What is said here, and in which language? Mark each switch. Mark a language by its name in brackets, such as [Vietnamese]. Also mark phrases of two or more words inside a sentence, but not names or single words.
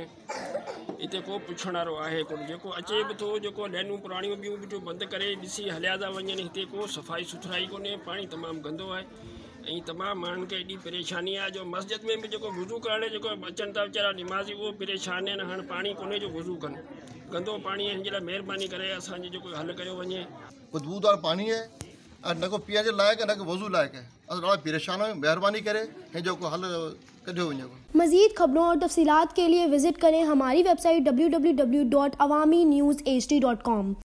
[Sindhi] हिते को पुछण वारो आहे कोन। जेको अचे बि थो, जेको लाइनूं पुराणियूं ॿियूं बि बंदि करे ॾिसी हलिया था वञनि। हिते को सफ़ाई सुथराई कोन्हे। पाणी तमामु गंदो आहे ऐं तमामु माण्हुनि खे एॾी परेशानी आहे जो मस्जिद में बि जेको वुज़ू करण जेको अचनि था वीचारा निमाज़ी, उहो परेशान आहिनि। हाणे पाणी कोन्हे जो वुज़ू कनि। गंदो पाणी हिन जे लाइ महिरबानी करे असांजी जेको हल कयो वञे। [Urdu] بدبودار پانی ہے اور [Sindhi] न को पीअण जे लाइक़ है न को वज़ू लाइक़ है। असां ॾाढा परेशान आहियूं। महिरबानी करे हिन जो हल कढियो वञे। [Urdu] مزید خبروں اور تفصیلات کے لیے وزٹ کریں ہماری ویب سائٹ www.awamiNewsHD.com.